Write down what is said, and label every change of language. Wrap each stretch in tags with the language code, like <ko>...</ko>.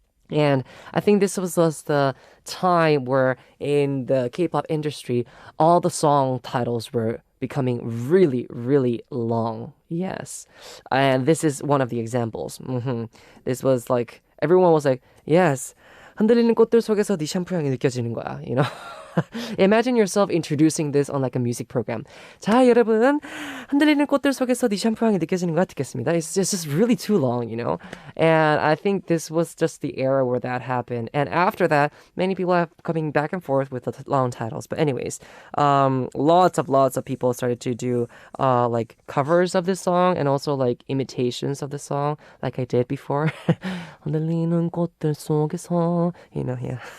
<en>And I think this was just the time where in the K-pop industry, all the song titles were becoming really, really long. Yes. And this is one of the examples. This was like, everyone was like, yes.</en> <ko>흔들리는 꽃들 속에서 네 샴푸 향이 느껴지는 거야,</ko> <en>you know? Imagine yourself introducing this on like a music program.</en> <ko>자, 여러분, 흔들리는 꽃들 속에서 네 샴푸 향이 느껴지는 거 듣겠습니다.</ko> <en>It's just really too long, you know? And I think this was just the era where that happened. And after that, many people have coming back and forth with the long titles. But anyways, lots of people started to do like covers of this song and also like imitations of the song, like I did before.</en> <ko>흔들리는 꽃들 속에서, yeah.</ko>